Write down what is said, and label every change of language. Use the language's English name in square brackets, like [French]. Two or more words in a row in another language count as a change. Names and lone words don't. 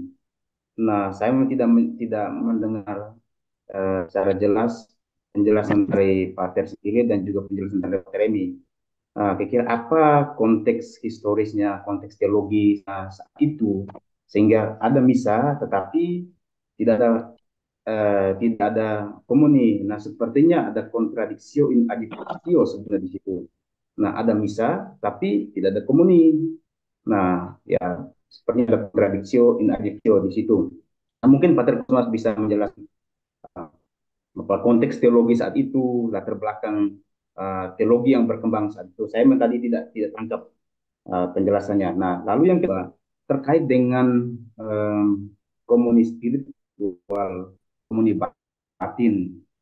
[Indonesian] Nah, saya tidak mendengar secara jelas penjelasan dari Pater sendiri dan juga penjelasan dari Pater Remi. Kira-kira apa konteks historisnya, konteks teologis saat itu, sehingga ada misa tetapi tidak ada tidak ada komuni. Nah, sepertinya ada [Latin] contradictio in adjectio [Indonesian] sebenarnya di situ. Nah, ada misa tapi tidak ada komuni. Nah, ya sepertinya ada [Latin] contradictio in adjectio [Indonesian] di situ. Nah, mungkin Pater Kusmas bisa menjelaskan apa konteks teologi saat itu, latar belakang teologi yang berkembang saat itu. Saya tadi tidak tangkap penjelasannya. Nah, lalu yang kedua terkait dengan komuni spiritual, komuni batin.